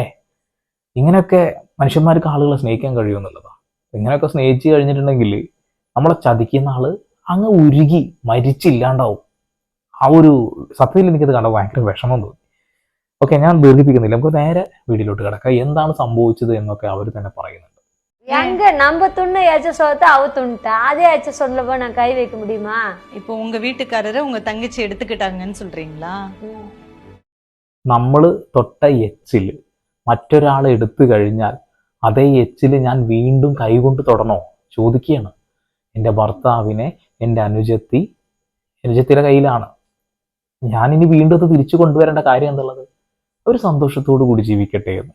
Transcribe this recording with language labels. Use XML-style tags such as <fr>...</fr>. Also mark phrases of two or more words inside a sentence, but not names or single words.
<ml>ഇങ്ങനെയൊക്കെ മനുഷ്യന്മാർക്ക് ആളുകളെ സ്നേഹിക്കാൻ കഴിയുമെന്നുള്ളതാണ്. ഇങ്ങനെയൊക്കെ സ്നേഹിച്ചു കഴിഞ്ഞിട്ടുണ്ടെങ്കിൽ നമ്മളെ ചതിക്കുന്ന ആള് അങ്ങ് ഉരുകി മരിച്ചില്ലാണ്ടാവും. ആ ഒരു സത്യത്തിൽ എനിക്കത് കണ്ട ഭയങ്കര വിഷമം തോന്നി. ഓക്കെ, ഞാൻ ദീർഘിപ്പിക്കുന്നില്ല, നമുക്ക് നേരെ വീഡിയോയിലോട്ട് കിടക്കാം. എന്താണ് സംഭവിച്ചത് എന്നൊക്കെ അവർ തന്നെ പറയുന്നുണ്ട്.</ml> <ta>எங்க நம்ம துண்ணு ஏச்ச சோத்த அவ துண்ணுட்டா, அதே ஏச்ச சொல்லப்போ நான் கை வைக்க முடியுமா? இப்போ உங்க வீட்டுக்காரரை உங்க தங்கச்சி எடுத்துக்கிட்டாங்கன்னு சொல்றீங்களா?</ta> <ml>നമ്മൾ തൊട്ട എച്ചിൽ മറ്റൊരാൾ എടുത്തു കഴിഞ്ഞാൽ അതേ എച്ചിൽ ഞാൻ വീണ്ടും കൈകൊണ്ട് തൊടണോ ചോദിക്കുകയാണ്. എൻ്റെ ഭർത്താവിനെ എൻ്റെ അനുജത്തിയുടെ കയ്യിലാണ്. ഞാനിനി വീണ്ടും അത് തിരിച്ചു കൊണ്ടുവരേണ്ട കാര്യം എന്നുള്ളത്, ഒരു സന്തോഷത്തോടു കൂടി ജീവിക്കട്ടെ എന്ന്.</ml>